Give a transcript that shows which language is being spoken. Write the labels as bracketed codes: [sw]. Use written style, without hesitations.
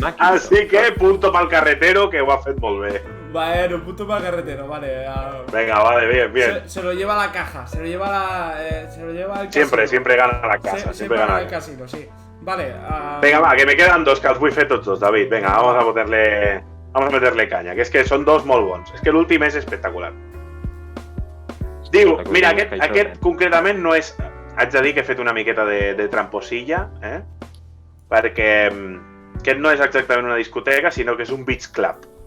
[ca] Així que punto pel carretero que ho ha fet molt bé. [es] Bueno, punto para carretero, vale. Venga, vale, bien. Se lo lleva a la caja, se lo lleva al casino. Siempre gana la casa, siempre gana el casino, sí. Vale. Venga, va, que me quedan dos, [ca] que els vull fer tots dos, David. [es] Venga, vamos a meterle caña, [ca] que és que són dos molt bons. És que l'últim és espectacular. Diu, mira, aquest concretament no és... Haig de dir que he fet una miqueta de tramposilla, perquè aquest no és exactament una discoteca, sinó que és un beach club.